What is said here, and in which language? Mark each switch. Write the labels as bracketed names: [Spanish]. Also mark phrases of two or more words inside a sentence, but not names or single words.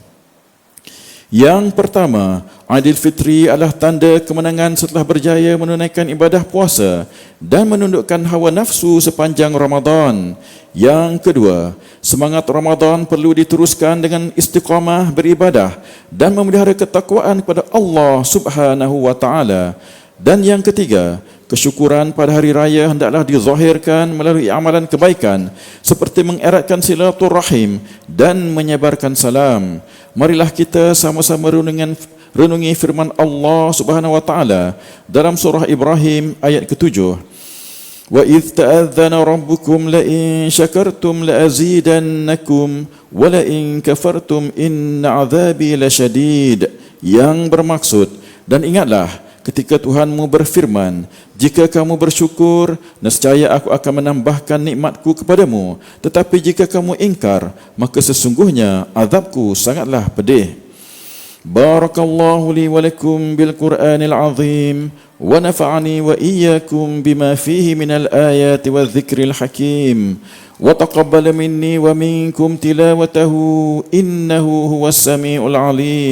[Malay] Yang pertama, Aidil Fitri adalah tanda kemenangan setelah berjaya menunaikan ibadah puasa dan menundukkan hawa nafsu sepanjang Ramadan. Yang kedua, semangat Ramadan perlu diteruskan dengan istiqamah beribadah dan memelihara ketakwaan kepada Allah [Arabic] سبحانه وتعالى. [Malay] Dan yang ketiga, kesyukuran pada hari raya hendaklah dizahirkan melalui amalan kebaikan seperti mengeratkan silaturahim dan menyebarkan salam. Marilah kita sama-sama renungi firman Allah [Arabic] سبحانه وتعالى [Malay] dalam surah Ibrahim ayat ke-7. [Arabic] وإذ تأذن ربكم لئن شكرتم لأزيدنكم ولئن كفرتم إن عذابي لشديد. [Malay] Yang bermaksud, dan ingatlah ketika Tuhanmu berfirman, jika kamu bersyukur, nescaya aku akan menambahkan nikmatku kepadamu. Tetapi jika kamu ingkar, maka sesungguhnya azabku sangatlah pedih. [Arabic] بارك الله لي ولكم بالقرآن العظيم ونفعني وإياكم بما فيه من الآيات والذكر الحكيم. وتقبل مني ومنكم تلاوته إنه هو السميع العليم.